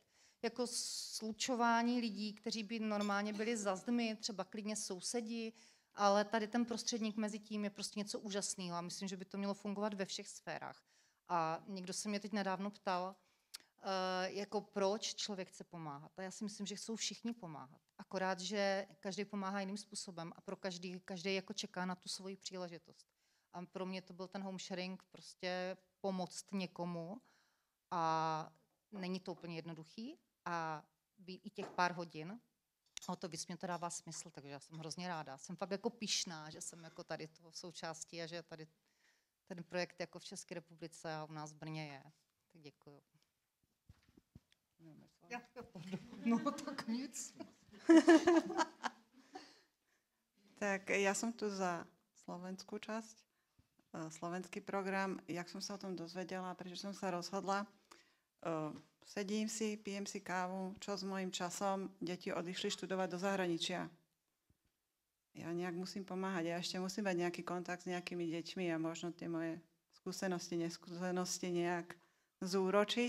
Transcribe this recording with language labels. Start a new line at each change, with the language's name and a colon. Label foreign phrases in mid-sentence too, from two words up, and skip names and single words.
Czech: Jako slučování lidí, kteří by normálně byli za zdmi, třeba klidně sousedi, ale tady ten prostředník mezi tím je prostě něco úžasného a myslím, že by to mělo fungovat ve všech sférách. A někdo se mě teď nedávno ptal, jako proč člověk chce pomáhat. A já si myslím, že chcou všichni pomáhat. Akorát, že každý pomáhá jiným způsobem a pro každý jako čeká na tu svoji příležitost. A pro mě to byl ten
English: home sharing,
Czech: prostě pomoct někomu a není to úplně jednoduchý a být i těch pár hodin, a to víc mě to dává smysl, takže já jsem hrozně ráda. Jsem fakt jako pyšná, že jsem jako tady toho součástí a že tady ten projekt jako v České republice a u nás v Brně je. Tak děkuju. No tak nic.
Slovak: Tak ja som tu za slovenskú časť, slovenský program. Jak som sa o tom dozvedela, prečo som sa rozhodla, sedím si, pijem si kávu, čo s mojím časom, deti odišli študovať do zahraničia. Ja nejak musím pomáhať, ja ešte musím mať nejaký kontakt s nejakými deťmi a možno tie moje neskúsenosti nejak zúročiť.